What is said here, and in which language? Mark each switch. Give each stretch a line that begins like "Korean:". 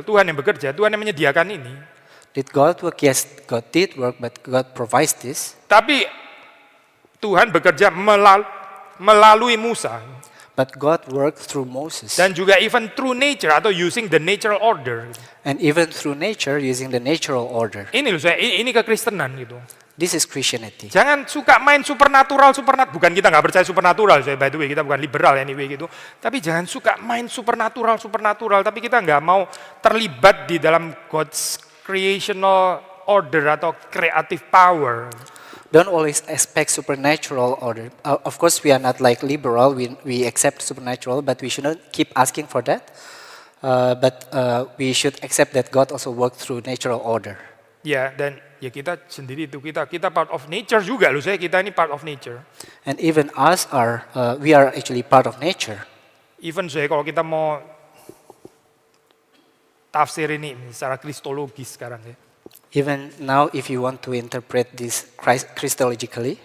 Indonesian: Tuhan yang bekerja, Tuhan yang menyediakan ini.
English: Did God work? Yes, God did work, but God provides this.
Indonesian: Tapi Tuhan bekerja melalui Musa.
English: But God worked through Moses.
Indonesian: Dan juga
English: even through nature atau using the natural order. And even through nature, using the natural order.
Indonesian: Ini loh saya, ini kekristenan gitu.
English: This is Christianity.
Indonesian: Jangan suka main supernatural. Bukan kita nggak percaya supernatural, saya
English: by the way
Indonesian: kita bukan liberal anyway gitu. Tapi jangan suka main supernatural. Tapi kita nggak mau terlibat di dalam
English: God's creational order
Indonesian: atau
English: creative power. Don't always expect supernatural order. Of course, we are not like liberal. We accept supernatural, but we should not keep asking for that. But we should accept that God also worked through natural order.
Indonesian: Ya, dan ya kita sendiri itu kita
English: part of nature
Indonesian: juga loh saya, kita ini part of nature.
English: And even us we are actually part of nature.
Indonesian: Even saya kalau kita mau tafsir ini secara kristologis sekarang ya.
English: Even now, if you want to interpret this Christologically,